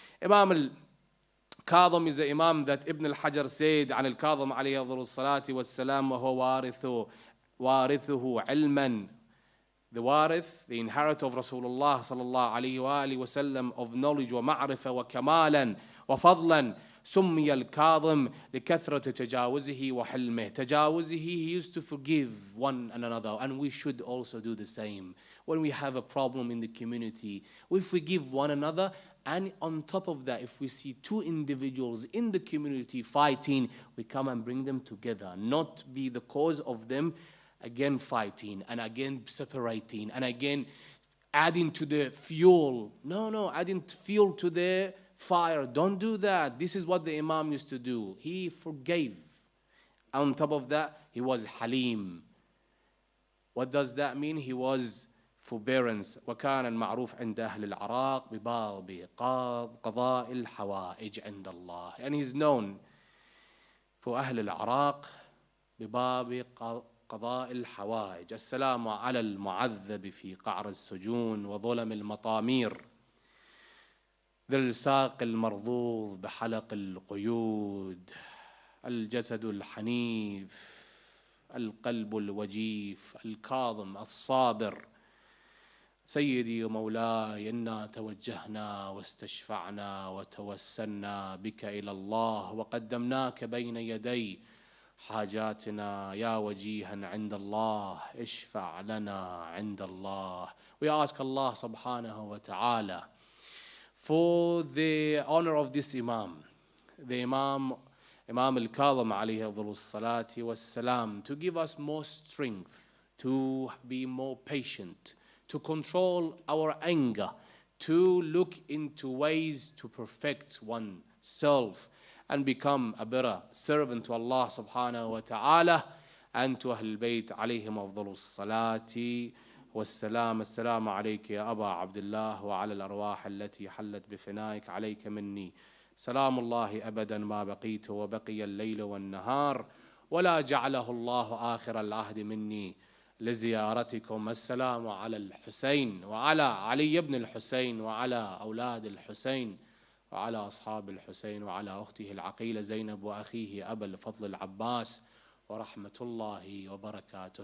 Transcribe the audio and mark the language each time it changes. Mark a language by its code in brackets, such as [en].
[en] Imam al-Kadhim is the Imam that Ibn al-Hajar said [ar] عن الكاظم عليه أفضل الصلاة والسلام وهو وارثه علما. [en] The warith, the inheritor of Rasulullah sallallahu alayhi wa alihi wasallam, of knowledge [ar] ومعرفة وكمالا وفضلا. سمي الكاظم لكثرة تجاوزه وحلمه. [en] Tajawuzihi, he used to forgive one another, and we should also do the same. When we have a problem in the community, we forgive one another. And on top of that, if we see two individuals in the community fighting, we come and bring them together, not be the cause of them again fighting and again separating and again adding to the fuel. No, adding fuel to the fire. Don't do that. This is what the Imam used to do. He forgave. On top of that, he was Halim. What does that mean? He was forbearance. [ar] وكان المعروف عند أهل العراق بباب قضاء الحوائج عند الله. [en] And he's known for [ar] أهل العراق بباب قضاء الحوائج. السلام على المعذب في قعر السجون وظلم المطامير. ذي الساق المرضوض بحلق القيود. الجسد الحنيف. القلب الوجيف. الكاظم الصابر. سيدي ومولاي إنا توجهنا واستشفعنا وتوسلنا بك إلى الله وقدمناك بين يدي حاجاتنا يا وجيها عند الله اشفع لنا عند الله. [en] We ask Allah subhanahu wa ta'ala for the honor of this Imam, the Imam al-Kadhim alayhi afdalus salati wassalam, to give us more strength, to be more patient, to control our anger, to look into ways to perfect oneself and become a better servant to Allah subhanahu wa ta'ala and to Ahlul Bayt alayhim afdalus salati والسلام. [ar] السلام عليك يا أبا عبد الله وعلى الأرواح التي حلت بفنائك عليك مني سلام الله أبدا ما بقيت وبقي الليل والنهار ولا جعله الله آخر العهد مني لزيارتكم. السلام على الحسين وعلى علي بن الحسين وعلى أولاد الحسين وعلى أصحاب الحسين وعلى أخته العقيلة زينب وأخيه أبا الفضل العباس ورحمة الله وبركاته.